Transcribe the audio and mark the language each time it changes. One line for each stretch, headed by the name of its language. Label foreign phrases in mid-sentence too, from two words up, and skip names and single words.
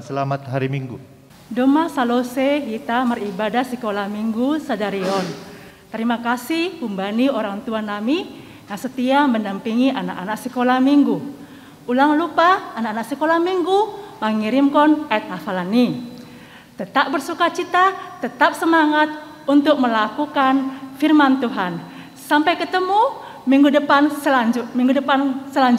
Indonesian: Selamat hari Minggu.
Batak Simalungun: Doma salose kita meribadah sekolah Minggu sadarion.
Indonesian: Terima kasih humbani orang tua nami yang setia mendampingi anak-anak sekolah Minggu.
Batak Simalungun: Ulang lupa
Indonesian: anak-anak sekolah Minggu mengirimkan ayat hafalan ini. Tetap bersukacita, tetap semangat untuk melakukan firman Tuhan. Sampai ketemu minggu depan selanjutnya.